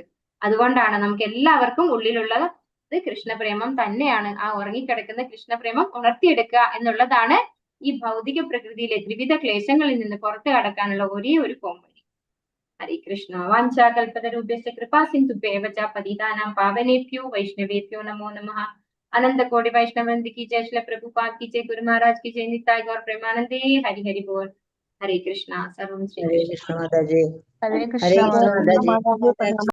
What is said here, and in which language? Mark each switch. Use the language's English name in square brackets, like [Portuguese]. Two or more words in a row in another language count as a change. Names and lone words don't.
[Malayalam] അതുകൊണ്ടാണ് നമുക്ക് എല്ലാവർക്കും ഉള്ളിലുള്ളത് കൃഷ്ണപ്രേമം തന്നെയാണ്. ആ ഉറങ്ങിക്കിടക്കുന്ന കൃഷ്ണപ്രേമം ഉണർത്തിയെടുക്കുക എന്നുള്ളതാണ് ഈ ഭൗതിക പ്രകൃതിയിലെ ത്രിവിധ ക്ലേശങ്ങളിൽ നിന്ന് പുറത്തു കടക്കാനുള്ള ഒരേ ഒരു പോംവഴി. [Sanskrit] ഹരേ കൃഷ്ണ. വാഞ്ചാകൽപതരൂപ്യസ്യ കൃപാ സിന്ധുഭ്യേവ ച പതിതാനാം പാവനേഭ്യോ വൈഷ്ണവേഭ്യോ നമോ നമഃ. [Hindi] अनंत कोटि वैष्णववृंद की जय, श्री प्रभुपाद की जय, गुरु महाराज की जय, नित्याय गौर प्रेमानंदे। हरि हरि बोल। हरे कृष्णा। सर्वं श्री हरे कृष्ण। कृष्ण माताजी. [Malayalam] ഹരേ [Hindi] हरे [Malayalam] കൃഷ്ണ [Hindi] कृष्ण माताजी. [Malayalam] മാതാജി പ്രണാമം.